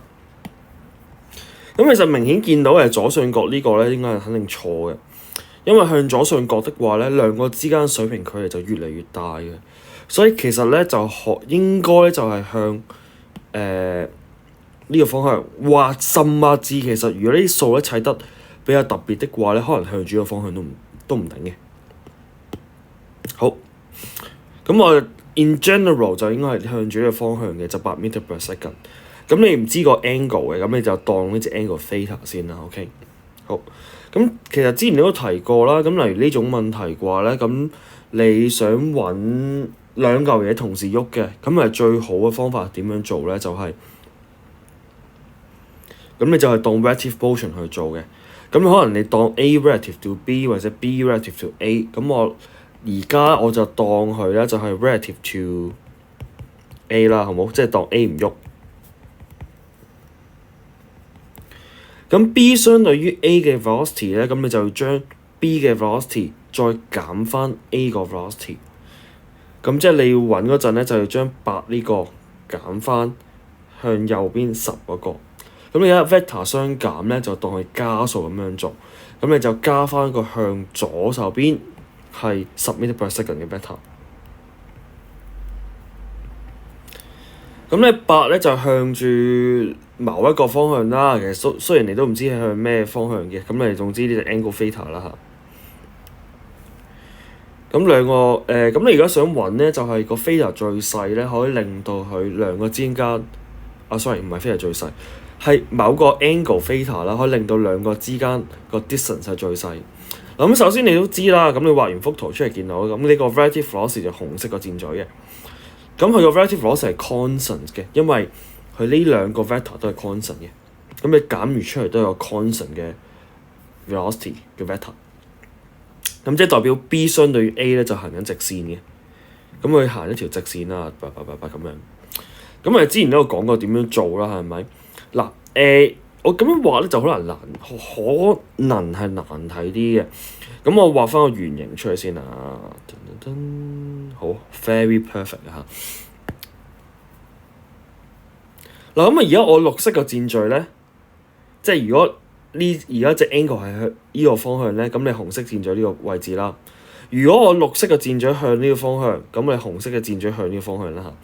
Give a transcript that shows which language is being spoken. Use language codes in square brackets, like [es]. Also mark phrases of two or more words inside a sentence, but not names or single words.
[yue] 咁其實明顯見到係左上角呢個咧，應該係肯定錯嘅，因為向左上角的話咧，兩個之間水平距離就越嚟越大嘅，所以其實咧就應該咧就係向呢個方向，或甚至其實如果呢啲數咧砌得比較特別的話咧，可能向住個方向都唔定嘅。好，咁我 [en] in general [yue] 就應該係向住呢個方向嘅，就8 [en] meter per second。 [yue] 咁你唔知個 angle 嘅，咁你就當呢隻 [en] angle theta [yue] 先啦。OK， 好。咁其實之前你都提過啦。咁例如呢種問題嘅話咧，咁你想揾兩嚿嘢同時喐嘅，咁係最好嘅方法點樣做咧？就係咁，你就係當 [en] relative motion [yue] 去做嘅。咁可能你當 [en] A relative to B [yue] 或者 [en] B relative to A。 [yue] 咁我而家我就當佢咧就係 [en] relative to A [yue] 啦，好冇？即係當 A 唔喐。咁 B 相對於 A 嘅 velocity 咧，咁你就要將 B 嘅 velocity 再減翻 A 個 velocity。咁即係你要揾嗰陣咧，就要將8呢個減翻向右邊10嗰個。咁你而家 vector 相減咧，就當係加數咁樣做。咁你就加翻個向左手邊係10 [en] meter per second [yue] 嘅 vector。咁你8咧就向住某一個方向啦。其實雖然你都唔知係向咩方向嘅，咁你總之呢隻 [en] angle theta [yue] 啦嚇。咁兩個咁你而家想揾咧，就係個 theta 最細咧，可以令到佢兩個之間sorry 唔係 theta 最細，係某個 [en] angle theta [yue] 啦，可以令到兩個之間個 distance 係最細。咁首先你都知啦，咁你畫完幅圖出嚟見到，咁呢個 [en] relative velocity [yue] 就紅色個箭嘴嘅。咁佢個 [en] relative velocity [yue] 係 constant 嘅，因為佢呢兩個 vector 都係 constant 嘅。咁你減完出嚟都有個 constant 嘅 velocity 嘅 vector。咁即係代表 B 相對於 A 咧就行緊直線嘅。咁佢行一條直線啦，咁樣。咁我哋之前都有講過點樣做啦，係咪？嗱我咁樣畫咧就可能係難睇啲嘅。咁我畫翻個圓形出嚟先啊！好 [en] very perfect [yue] 嚇。嗱咁而家我綠色個箭嘴咧，即係如果而家隻 angle 係向呢個方向咧，咁你紅色箭嘴呢個位置啦。如果我綠色嘅箭嘴向呢個方向，咁你紅色嘅箭嘴向呢個方向啦嚇。